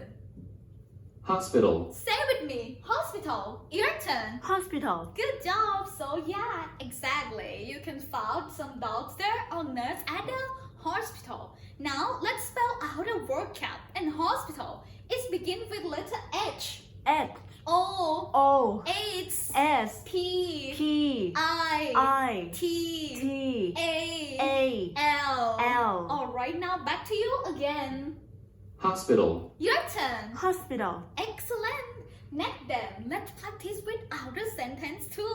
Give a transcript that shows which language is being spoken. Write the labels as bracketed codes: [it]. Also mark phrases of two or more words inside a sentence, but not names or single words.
[en] Hospital. say with me, hospital. Your turn. Hospital. Good job. So yeah, exactly. You can find some doctor or nurse at the hospital. Now let's spell out a vocab and hospital. It begins with letter H. H. O. O. H. S. P. P. I. I. T. T. A. A. L. L. Alright, now back to you again. Hospital. Your turn. Hospital. Excellent. Next then, let's practice with outer sentence too.